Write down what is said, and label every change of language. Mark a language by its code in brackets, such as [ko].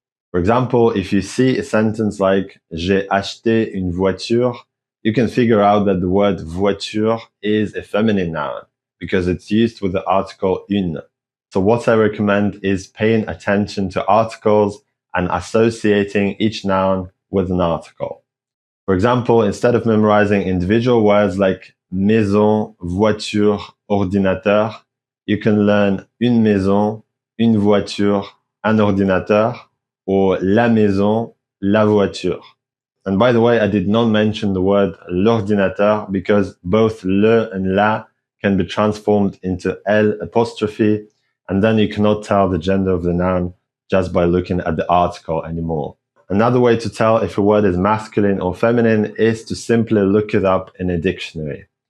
[en] For example, if you see a sentence like [fr] j'ai acheté une voiture, [en] you can figure out that the word voiture is a feminine noun because it's used with the article une. So what I recommend is paying attention to articles and associating each noun with an article. For example, instead of memorizing individual words like maison, voiture, ordinateur, you can learn [fr] une maison, une voiture, un ordinateur, [en] or [fr] la maison, la voiture. [en] And by the way, I did not mention the word l'ordinateur because both le and la can be transformed into L apostrophe, and then you cannot tell the gender of the noun just by looking at the article anymore. Another way to tell if a word is masculine or feminine is to simply look it up in a dictionary.